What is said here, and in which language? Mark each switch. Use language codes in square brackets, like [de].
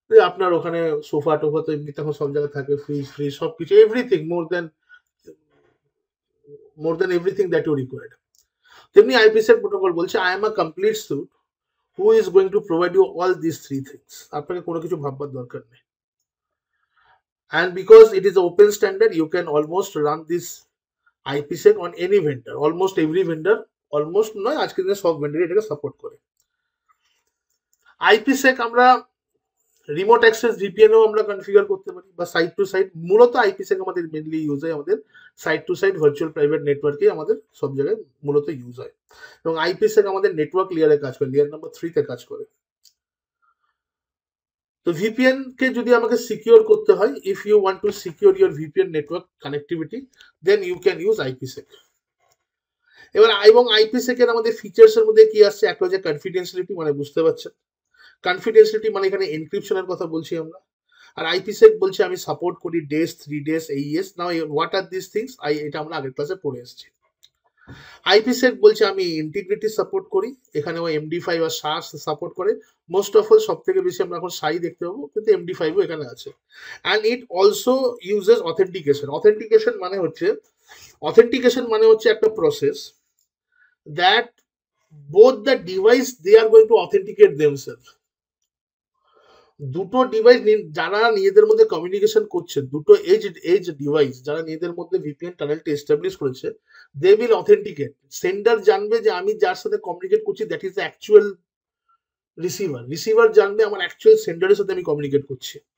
[bn] আপনার ওখানে সোফা টোফা তো এমনি তখন সব জায়গায় থাকে, ফ্রিজ ফ্রিজ সবকিছু, [en] Everything more than everything that you required. [bn] তেমনি [en] IPsec protocol [bn] বলছে [en] I am a complete suite who is going to provide you all this three things. [bn] আপনাকে কোনো কিছু ভাববার দরকার নেই। [en] And because it is an open standard, you can almost run this IPsec on any vendor. Almost every vendor, almost [bn] নয়, আজকের দিনে সব ভেন্ডার এটাকে সাপোর্ট করে। IPsec আমরা রিমোট অ্যাক্সেস ভিপিএনও আমরা কনফিগার করতে পারি, বা সাইট টু সাইট। মূলত আইপিসেক আমাদের মেনলি ইউজ হয় আমাদের site two site virtual private নেটওয়ার্কে, আমাদের সব জায়গায় মূলত ইউজ হয়। এবং আইপিসেক আমাদের নেটওয়ার্ক লেয়ারে কাজ করে, লেয়ার নাম্বার 3 তে কাজ করে। তো ভিপিএন কে যদি আমাকে সিকিউর করতে হয়, [en] If you want to secure your VPN network connectivity, then you can use IPsec. [bn] এবার এবং আইপিসেক এর আমাদের ফিচার্স এর মধ্যে কি আসছে, একটা হচ্ছে কনফিডেন্সিয়ালিটি, মানে বুঝতে পারছেন কনফিডেন্সিয়ালিটি মানে এখানে এনক্রিপশনের কথা বলছি আমরা। আর আইপিসেক বলছে আমি সাপোর্ট করি ডেস 3 ডেস এইএস। [en] now what are this things, [bn] এটা আমরা আগের ক্লাসে পড়ে এসেছি। আইপিসেক বলছে আমি ইন্টিগ্রিটি সাপোর্ট করি, এখানে ও এমডি5 আর সাস সাপোর্ট করে। [en] most of all [bn] সব থেকে বেশি আমরা এখন সাই দেখতে পাবো, কিন্তু এমডি5ও এখানে আছে। [en] And it also uses authentication. [bn] Authentication মানে হচ্ছে একটা process [en] that both the device they are going to authenticate themselves. [bn] দুটো ডিভাইস যারা নিজেদের মধ্যে কমিউনিকেশন করছে, দুটো এজ ডিভাইস যারা নিজেদের মধ্যে ভিপিএন টানেলটি এস্টাবলিশ করেছে, [en] They will authenticate. [bn] সেন্ডার জানবে যে আমি যার সাথে কমিউনিকেট করছি [en] that is the actual receiver, [bn] receiver জানবে আমার অ্যাকচুয়াল সেন্ডারের সাথে আমি কমিউনিকেট করছি।